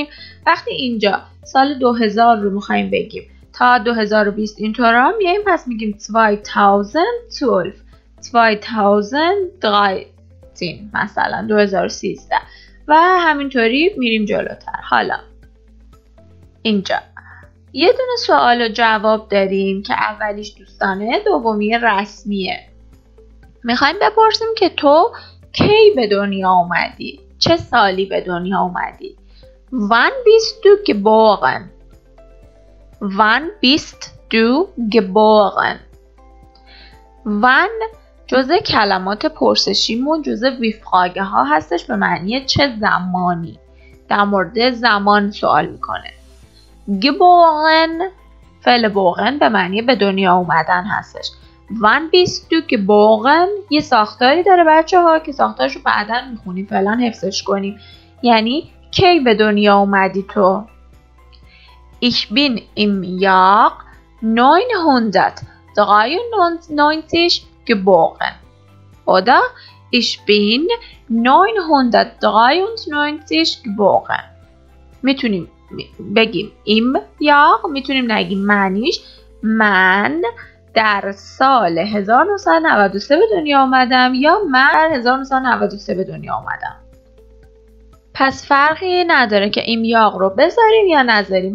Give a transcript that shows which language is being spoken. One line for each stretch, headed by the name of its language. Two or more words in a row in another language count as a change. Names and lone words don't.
Persian: وقتی اینجا سال 2000 رو میخوایم بگیم تا 2020 اینطورا میایم، پس میگیم 2013 مثلا 2013 و همینطوری میریم جلوتر. حالا اینجا یه دونه سوال و جواب داریم که اولیش دوستانه، دومی رسمیه. میخوایم بپرسیم که تو کی به دنیا اومدی؟ چه سالی به دنیا اومدی؟
German: Wann bist du geboren? Wann bist du geboren?
Persian: Wann جزء کلمات پرسشیمون، جزء ویفراگه ها هستش، به معنی چه زمانی. در مورد زمان سوال میکنه. geboren فعل بوغن به معنی به دنیا اومدن هستش.
German: Wann bist du geboren
Persian: یه ساختاری داره بچه ها که ساختارش رو بعدا میخونیم، فعلا حفظش کنیم. یعنی کی به دنیا اومدی تو؟
German: Ich bin im Jahr 993 geboren. Oder ich bin 993 geboren.
Persian: میتونیم بگیم
German: im Jahr،
Persian: میتونیم نگیم معنیش من در سال 1993 به دنیا آمدم یا من در 1993 به دنیا آمدم. پس فرقی نداره که این یاق رو بذاریم یا نذاریم.